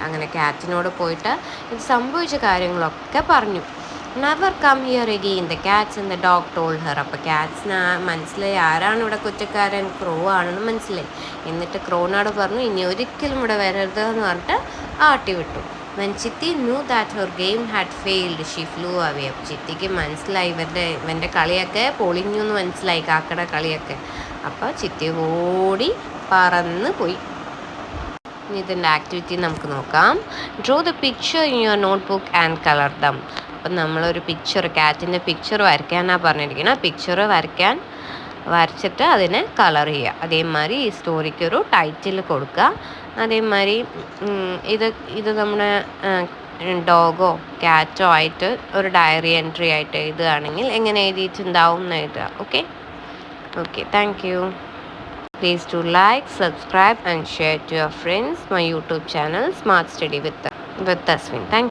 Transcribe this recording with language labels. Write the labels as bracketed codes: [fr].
[ml] അങ്ങനെ കാറ്റിനോട് പോയിട്ട് ഇത് സംഭവിച്ച കാര്യങ്ങളൊക്കെ പറഞ്ഞു. [en] Never come here again the cats and the dog told her. [ml] അപ്പോൾ കാറ്റ്സിന് മനസ്സിലായി ആരാണ് ഇവിടെ കുറ്റക്കാരൻ, ക്രോ ആണെന്ന് മനസ്സിലായി. എന്നിട്ട് ക്രോനോട് പറഞ്ഞു, ഇനി ഒരിക്കലും ഇവിടെ വരരുത് എന്ന് പറഞ്ഞിട്ട് ആട്ടി വിട്ടു. [en] When Chitti knew that her game had failed, she flew away. [ml] അപ്പോൾ ചിത്തിക്ക് മനസ്സിലായി ഇവൻ്റെ കളിയൊക്കെ പൊളിഞ്ഞു എന്ന് മനസ്സിലായി, കാക്കയുടെ കളിയൊക്കെ. അപ്പോൾ ചിത്തി ഓടി പറന്ന് പോയി. ഇനി ഇതിൻ്റെ ആക്ടിവിറ്റി നമുക്ക് നോക്കാം. [en] Draw the picture in your notebook and colour them. [ml] അപ്പം നമ്മളൊരു പിക്ചർ, കാറ്റിൻ്റെ പിക്ചർ വരയ്ക്കാനാണ് പറഞ്ഞിരിക്കുന്നത്. പിക്ചർ വരച്ചിട്ട് അതിനെ കളർ ചെയ്യുക. അതേമാതിരി ഈ സ്റ്റോറിക്ക് ഒരു ടൈറ്റിൽ കൊടുക്കുക. അതേമാതിരി ഇത് നമ്മുടെ ഡോഗോ കാറ്റോ ആയിട്ട് ഒരു ഡയറി എൻട്രി ആയിട്ട് എഴുതുകയാണെങ്കിൽ എങ്ങനെ എഴുതിയിട്ടുണ്ടാവും എന്ന് എഴുതുക. [en] Okay thank you. Please do like, subscribe and share to your friends my YouTube channel Smart Study with Tasween. Thank you.